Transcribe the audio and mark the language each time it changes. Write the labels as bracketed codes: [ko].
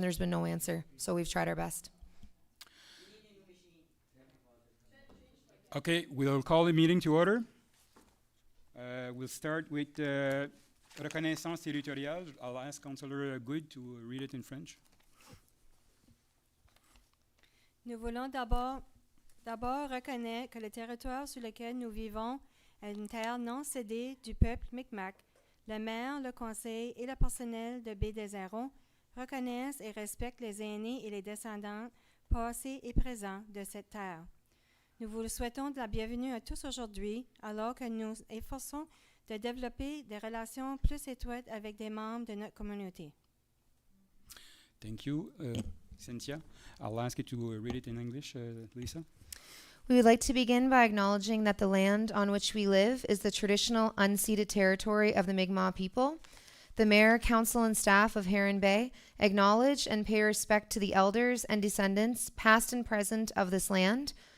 [en] There's been no answer. So we've tried our best. Okay, we'll call the meeting to order. We'll start with reconnaissance territoriale. I'll ask Councillor Good to read it in French. [fr] Nous voulons d'abord reconnaître que le territoire sur lequel nous vivons est une terre non cédée du peuple Micmac. Le maire, le conseil et le personnel de Baie-des-Arons reconnaissent et respectent les aînés et les descendants passés et présents de cette terre. Nous vous souhaitons de la bienvenue à tous aujourd'hui, alors que nous efforçons de développer des relations plus étroites avec des membres de notre communauté. [en] Thank you, Cynthia. I'll ask you to read it in English, Lisa. We would like to begin by acknowledging that the land on which we live is the traditional unceded territory of the Mi'kmaq people. The mayor, council, and staff of Heron Bay acknowledge and pay respect to the elders and descendants, past and present, of this land.